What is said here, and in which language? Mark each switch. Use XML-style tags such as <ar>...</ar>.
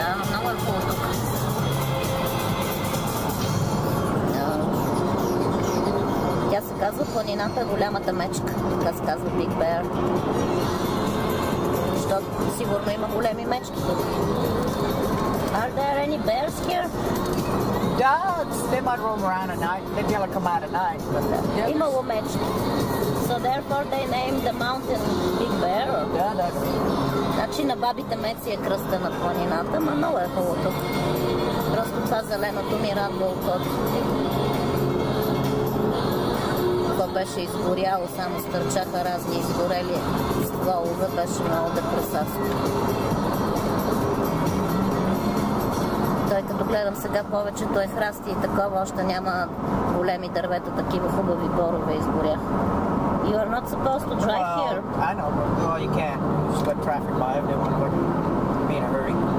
<bg>Много е хубаво тук. Тя се казва планината голямата мечка, така се казва Big Bear. Защото сигурно има големи мечки тук.</bg> <en>Are there any bears here? Dogs, they might roam around at night. They'd be able to come out at night. But</en> <bg>имало мечки.</bg> <en>So therefore they named the mountain Big Bear?</en> <bg>Да. Значи на бабите Меци е кръста на планината, но много е хубаво тук. Просто това зеленото ми радва окото. Това беше изгоряло, само стърчаха разни изгорели стволове, беше много депресавско. Той като гледам сега повечето е храсти и такова, още няма големи дървета, такива хубави борове изгоряха.</bg> <en>You are not supposed to drive here. I know, but you can. Just let traffic by if they want to be in a hurry.</en>